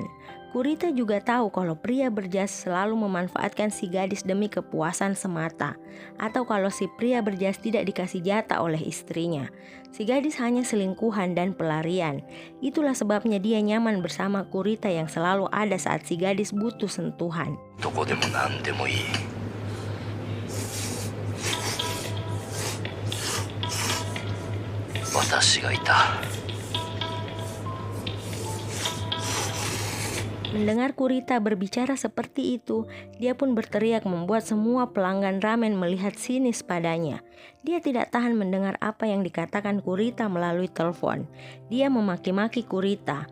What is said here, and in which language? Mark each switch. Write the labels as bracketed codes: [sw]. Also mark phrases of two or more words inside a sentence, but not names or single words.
[id] Kurita juga tahu kalau pria berjas selalu memanfaatkan si gadis demi kepuasan semata, atau kalau si pria berjas tidak dikasih jatah oleh istrinya. Si gadis hanya selingkuhan dan pelarian. Itulah sebabnya dia nyaman bersama Kurita yang selalu ada saat si gadis butuh sentuhan. [ja] どこでも何でもいい。私がいた。 [id] Mendengar Kurita berbicara seperti itu, dia pun berteriak membuat semua pelanggan ramen melihat sinis padanya. Dia tidak tahan mendengar apa yang dikatakan Kurita melalui telepon. Dia memaki-maki Kurita.